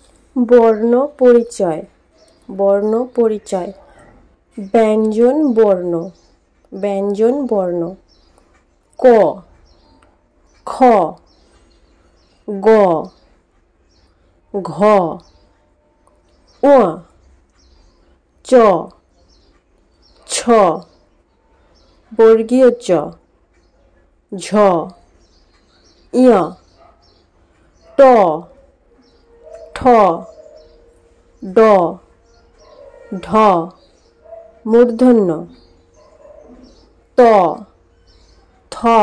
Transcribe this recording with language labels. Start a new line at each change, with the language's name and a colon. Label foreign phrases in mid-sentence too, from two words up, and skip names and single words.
Bangla: বর্ণ পরিচয়। বর্ণ পরিচয়। ব্যঞ্জন বর্ণ। ব্যঞ্জন বর্ণ। ক, খ, গ, ঘ, ঙ, চ, ছ, বর্গীয় চ, ঝ, ঞ, ট, ঠ, ড, ঢ, মূর্ধন্য, ত, থ,